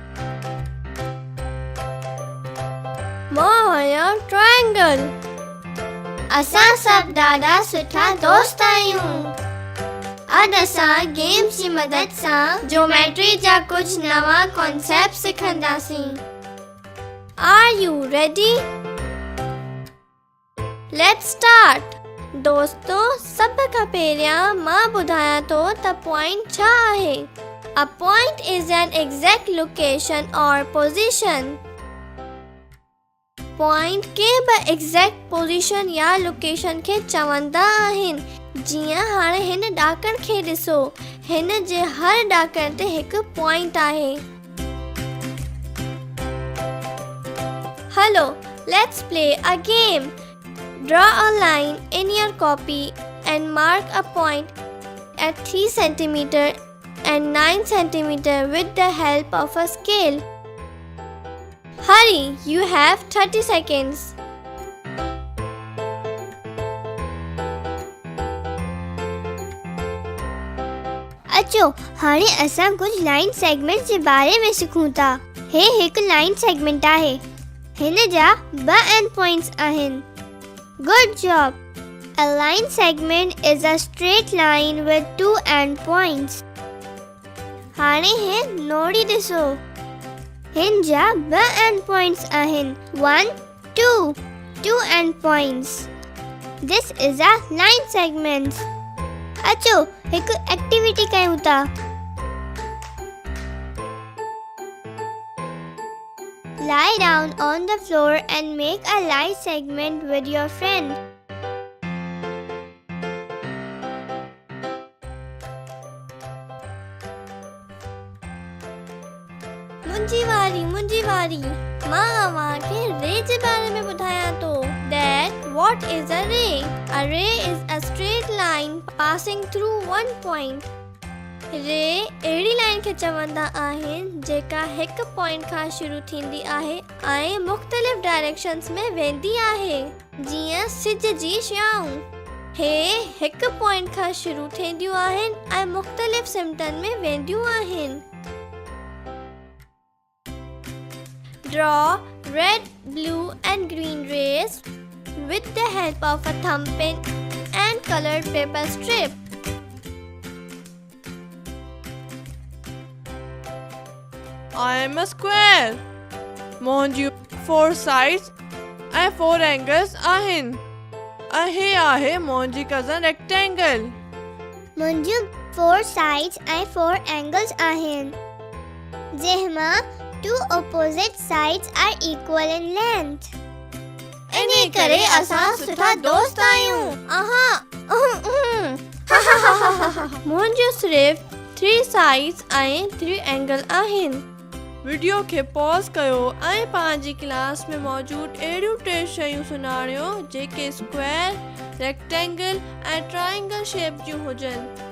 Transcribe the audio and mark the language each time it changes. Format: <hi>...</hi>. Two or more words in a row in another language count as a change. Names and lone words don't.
<sd>मां आहियां ट्रायंगल। असां सभु ॾाढा सुठा दोस्त आहियूं। अॼु असां गेम्स जी मदद सां ज्योमेट्री जा कुछ नवा कॉन्सेप्ट सिखंदासीं।</sd> <en>Are you ready? Let's start.</en> <sd>दोस्तों, सब खां पहिरियां मां ॿुधायां थो त पॉइंट छा आहे।</sd> <en>A point is an exact location or position.</en> <sd>पॉइंट के बि</sd> <en>exact position</en> <sd>या लोकेशन खे चवंदा आहिनि। जीअं हाणे हिन ॾाकण खे ॾिसो, हिन जे हर ॾाकण ते हिकु पॉइंट आहे।</sd> <en>Hello, let's play a game. Draw a line in your copy and mark a point at 3 cm and 9 cm with the help of a scale. Hurry, you have 30 seconds.</en> <sd>अचो, हाणे असां कुछ</sd> <en>line segment</en> <sd>जे बारे में सिखूं था। हे हिकु</sd> <en>line segment</en> <sd>आहे। हिन जा 2</sd> <en>end points</en> <sd>आहिनि।</sd> <en>Good job. A line segment is a straight line with 2 end points.</en> <sd>हाणे हे नोड़ी ॾिसो। हिन जा 2</sd> <en>end points</en> <sd>आहिनि।</sd> <en>1, 2 end points. This is a line segment.</en> <sd>अचो, हिकु एक्टिविटी कयूं था।</sd> <en>Lie down on the floor and make a line segment with your friend.</en> <sd>मुंहिंजी वारी। मां अव्हांखे रे जे बारे में ॿुधायां थो।</sd> <en>That what is a ray? A ray is a straight line passing through one point.</en> <sd>रे अहिड़ी लाइन खे चवंदा आहिनि जेका हिकु पॉइंट खां शुरू थींदी आहे ऐं मुख़्तलिफ़ डायरेक्शन्स में वेंदी आहे, जीअं सिज जी छाऊं। हे हिकु पॉइंट खां शुरू थींदियूं आहिनि ऐं मुख़्तलिफ़ सिमटनि में वेंदियूं आहिनि।</sd> <en>Draw red, blue and green rays with the help of a thumb pin and colored paper strip. I am a square.</en> <sd>मुंहिंजूं 4 sides ऐं 4 angles आहिनि। ऐं हे आहे मुंहिंजी</sd> <en>cousin rectangle.</en> <sd>मुंहिंजूं 4 sides ऐं 4 angles आहिनि, जंहिंमां</sd> <en>2 opposite sides are equal in length.</en> <sd>इन्हे करे असां सुठा दोस्त आहियूं। मुंहिंजूं सिर्फ़ 3 sides ऐं 3 angles आहिनि। वीडियो खे पॉज कयो ऐं पंहिंजी क्लास में मौजूदु अहिड़ियूं 3 शयूं सुञाणियो जेके स्क्वायर, रेक्टेंगल ऐं ट्रायंगल शेप जूं हुजनि।</sd>